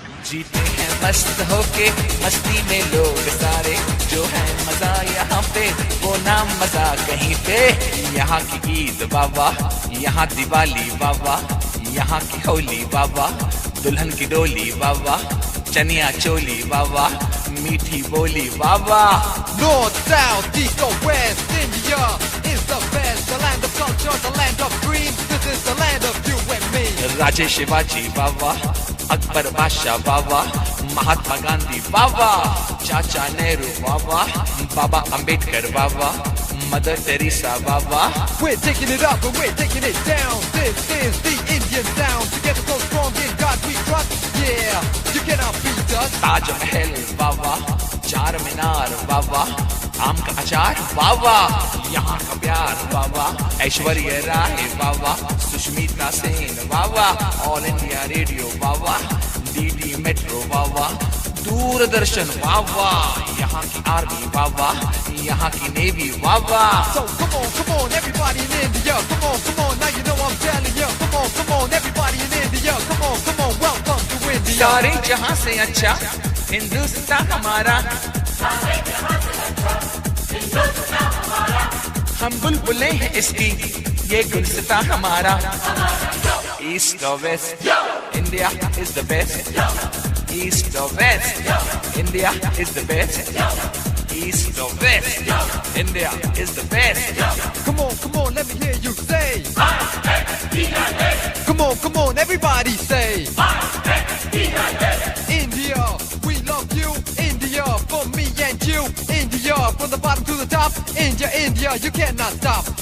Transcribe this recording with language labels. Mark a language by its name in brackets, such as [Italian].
[Hindi] जीते हैं मस्त होके मस्ती में लोग सारे, जो है मजा यहाँ पे वो नाम मजा कहीं पे। यहाँ की ईद वावा, यहाँ दिवाली वावा, यहाँ की होली वावा, दुल्हन की डोली वावा, चनिया चोली वावा, मीठी बोली वावा। [English] North, south, east or west, India is the best. The land of culture, the land of dreams. This is the land of you and me. [Hindi] राजे शिवाजी वावा, अकबर बादशाह वावा, महात्मा गांधी वावा, चाचा नेहरू वावा, बाबा अंबेडकर वावा, mother Teresa Wawa. [English] We're taking it up and we're taking it down. This is the Indian sound. Together so strong in God we trust. Yeah, you cannot beat us. [Hindi] Taj Mahal वावा, चार मीनार वावा, आम का अचार वावा, यहाँ का प्यार वावा, ऐश्वर्या राय वावा, सुष्मिता सेन वावा, all India radio वावा, DD metro वावा, दूरदर्शन वावा, यहाँ की army वावा, यहाँ की navy Wawa. [English] So come on, everybody in India. Come on, now you know I'm telling you. Come on, everybody in India. Come on, welcome to India. [Hindi] सारे जहाँ से अच्छा हिंदुस्तान हमारा, हम बुलबुले हैं इसकी, ये गुलस्तान हमारा। [English] East or west, India is the best. East or west, India is the best. East or west, India is the best. Come on, let me hear you say. Come on, everybody say. India, we love you. India, for me and you. India, from the bottom to the top. India, you cannot stop.